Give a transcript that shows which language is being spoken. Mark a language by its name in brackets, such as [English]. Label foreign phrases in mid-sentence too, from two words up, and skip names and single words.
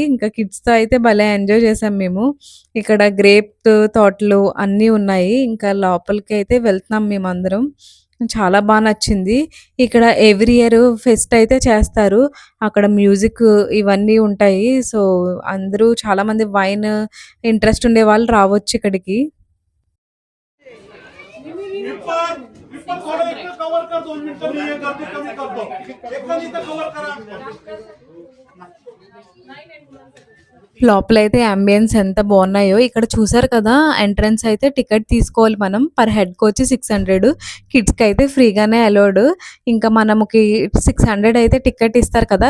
[Telugu] ఇంకా కిడ్స్‌తో అయితే భలే ఎంజాయ్ చేశాం మేము. ఇక్కడ గ్రేప్ తోటలు అన్నీ ఉన్నాయి. ఇంకా లోపలికైతే వెళ్తున్నాం మేమందరం. చాలా నచ్చింది. ఇక్కడ [English] every year fest [Telugu] అయితే చేస్తారు. అక్కడ మ్యూజిక్ ఇవన్నీ ఉంటాయి. సో, అందరూ చాలామంది వైన్ ఇంట్రెస్ట్ ఉండేవాళ్ళు రావచ్చు ఇక్కడికి. [Marathi] पेपर पेपर थोडं इकडे कव्हर कर 2 मिनिटं मी हे गर्दी कमी करतो एकदम इथं कव्हर करा [Telugu] లోపలైతే యాంబియన్స్ ఎంత బాగున్నాయో ఇక్కడ చూసారు కదా. ఎంట్రన్స్ అయితే టికెట్ తీసుకోవాలి మనం. [English] per headకి [Telugu] వచ్చి 600. కిడ్స్‌కి అయితే ఫ్రీగానే అలౌడ్. ఇంకా మనకి 600 అయితే టికెట్ ఇస్తారు కదా.